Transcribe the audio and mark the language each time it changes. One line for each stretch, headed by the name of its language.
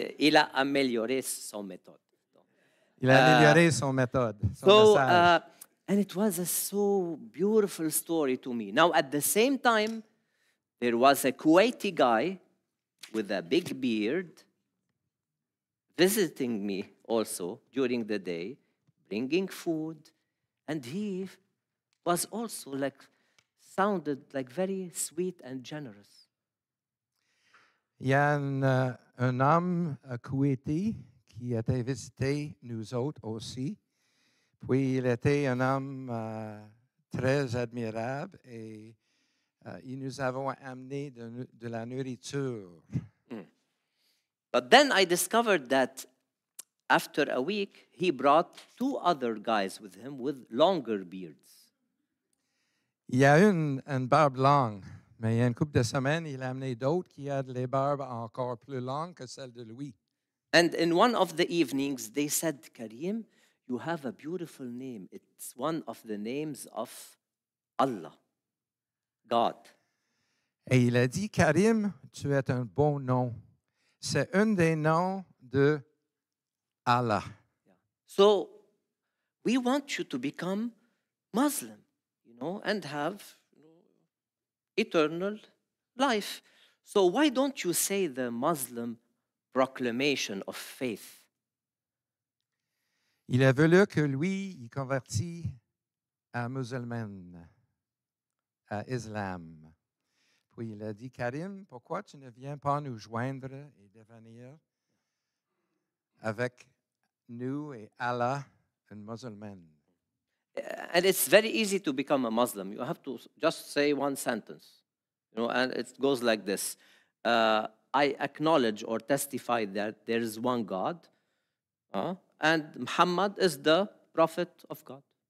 French: Il a amélioré son méthode. Il a amélioré son méthode, son message.
English: And it was a so beautiful story to me. Now, at the same time, there was a Kuwaiti guy with a big beard visiting me also during the day, bringing food, and he was also sounded like very sweet and generous.
French: Il y a un homme Kuwaiti qui était visité nous autres aussi. Puis il était un homme très admirable et il nous avons amené de la nourriture.
English: But then I discovered that after a week, he brought 2 other guys with him with longer beards.
French: Il y a une barbe longue, mais il y a une couple de semaines, il a amené d'autres qui ont les barbes encore plus longues que celles de lui.
English: And in one of the evenings, they said, Karim, you have a beautiful name. It's one of the names of Allah, God.
French: Et il a dit, Karim, tu es un bon nom. C'est un des noms de Allah.
English: So we want you to become Muslim, and have eternal life. So why don't you say the Muslim proclamation of faith?
French: Il a voulu que lui, il convertit à musulmane, à islam. Puis il a dit, Karim, pourquoi tu ne viens pas nous joindre et devenir avec nous et Allah un musulman?
English: And it's very easy to become a Muslim. You have to just say one sentence, and it goes like this. I acknowledge or testify that there is one God, and Muhammad is the prophet of God.